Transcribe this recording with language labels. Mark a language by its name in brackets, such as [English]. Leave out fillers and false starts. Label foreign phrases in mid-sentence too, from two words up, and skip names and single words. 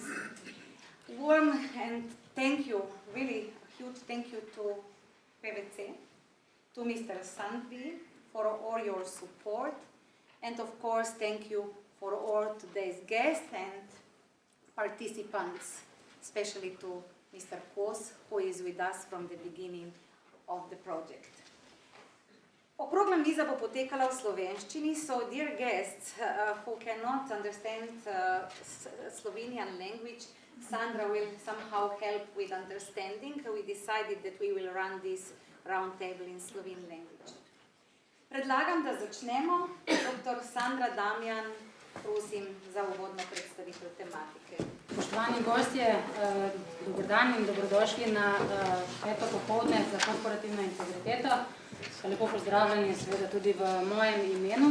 [English] Warm and thank you, really huge thank you to PwC, to Mr. Sandvi for all your support, and of course thank you for all today's guests and participants, especially to Mr. Kos, who is with us from the beginning of the project. [Slovenian] Okrogla miza bo potekala v slovenščini, [English] so dear guests who cannot understand Slovenian language, Sandra will somehow help with understanding. We decided that we will run this round table in Slovene language. [Slovenian] Predlagam, da začnemo. Dr. Sandra Damjan, prosim za uvodno predstavitev tematike. Spoštovani gostje, dober dan in dobrodošli na peto popoldne za korporativno integriteto. Lepo pozdravljeni seveda tudi v mojem imenu.